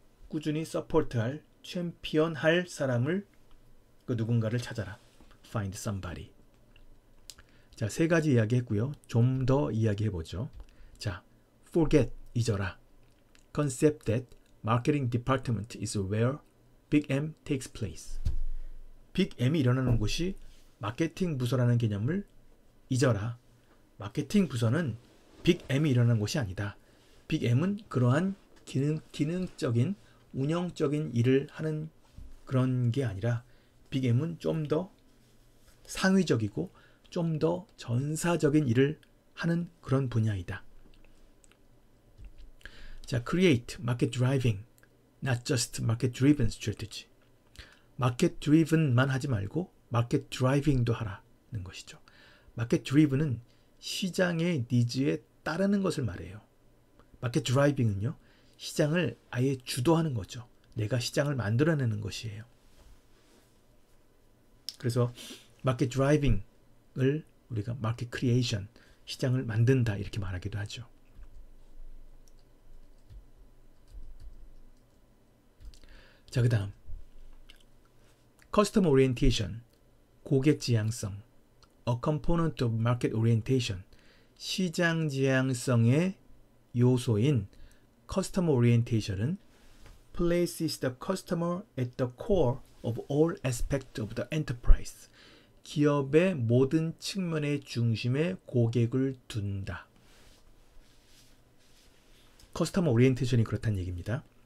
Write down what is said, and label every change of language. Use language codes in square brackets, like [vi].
[ko] 꾸준히 서포트할, 챔피언할 사람을, 그 누군가를 찾아라. [en] Find somebody. [ko] 자, 세 가지 이야기했고요. 좀 더 이야기해보죠. 자, forget, 잊어라. [en] Concept that marketing department is where Big M takes place. [ko] 빅 M이 일어나는 곳이 마케팅 부서라는 개념을 잊어라. 마케팅 부서는 빅 M이 일어나는 곳이 아니다. 빅 M은 그러한 기능적인 운영적인 일을 하는 그런 게 아니라 빅 M은 좀 더 상위적이고 좀 더 전사적인 일을 하는 그런 분야이다. [en] 자, create market driving, not just market driven strategy. [ko] market driven만 하지 말고 market driving도 하라는 것이죠. market driven은 시장의 니즈에 따르는 것을 말해요. 마켓 드라이빙은요, 시장을 아예 주도하는 거죠. 내가 시장을 만들어내는 것이에요. 그래서 마켓 드라이빙을 우리가 마켓 크리에이션, 시장을 만든다 이렇게 말하기도 하죠. 자, 그 다음 커스터머 오리엔테이션, 고객 지향성, [en] a component of market orientation, [ko] 시장 지향성의 요소인 [en] customer orientation은 places the customer at the core of all aspects of the enterprise. [ko] 기업의 모든 측면의 중심에 고객을 둔다. customer orientation이 그렇다는 얘기입니다.